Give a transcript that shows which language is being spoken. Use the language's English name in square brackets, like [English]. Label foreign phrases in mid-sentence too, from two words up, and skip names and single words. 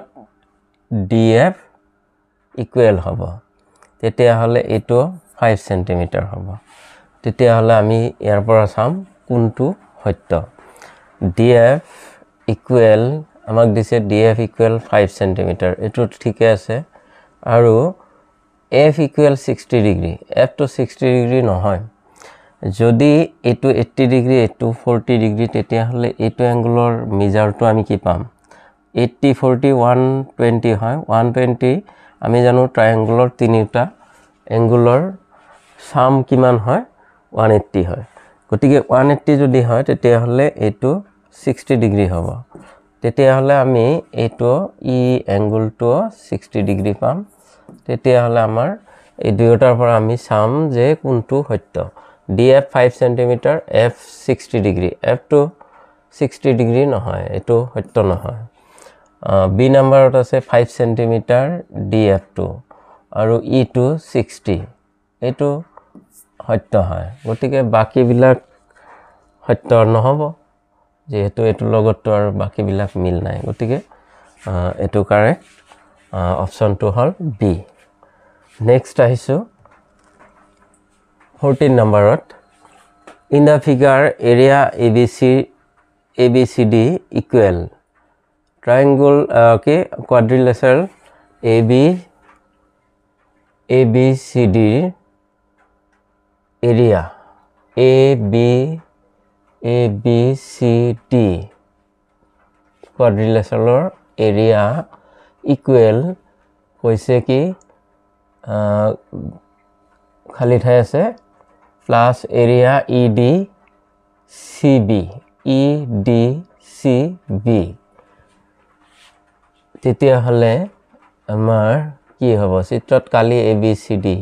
[Assamese] DF equal হ'ব তেতিয়া হলে এটো 5 cm হ'ব তেতিয়া হলে আমি ইয়াৰ পৰা চাম কোনটো সত্য DF equal আমাক দিছে DF equal 5 cm এটো ঠিকে আছে আৰু F equal 60 degree F to 60 degree নহয় যদি এটো 80 degree এটো 40 degree তেতিয়া হলে এটো অ্যাঙ্গেলৰ মেজাৰটো আমি কি পাম 80 40 120 হয় 120 আমি জানো ট্ৰায়াঙ্গলৰ তিনিটা অ্যাঙ্গেলৰ সাম কিমান হয় 180 হয় গতিকে 180 যদি হয় তেতিয়া হলে এটো 60 ডিগ্ৰী হ'ব তেতিয়া হলে আমি এটো ই অ্যাঙ্গেলটো 60 ডিগ্ৰী পাম তেতিয়া হলে আমাৰ এই দুয়োটাৰ পৰা আমি সাম যে কোনটো সত্য DF 5 cm F 60 degree F to 60 degree নহয় এটো সত্য নহয় B নাম্বাৰত আছে 5 cm DF2 আৰু E2 60 এটো সত্য হয় গতিকে বাকি বিলাক সত্য নহব যেহেতু এটো লগতো আৰু বাকি বিলাক মিল নাই গতিকে এটো কাৰেক্ট অপচনটো হল B নেক্সট আহিছো 14 নাম্বাৰত [English] in the figure area ABCD equal triangle quadrilateral ABCD area [Assamese] ABCD [English] quadrilateral area equal [Assamese] হৈছে কি খালি ঠাই আছে [English] plus area [Assamese] EDCB তেতিয়া হলে আমাৰ কি হ'ব চিত্ৰত কালি ABCD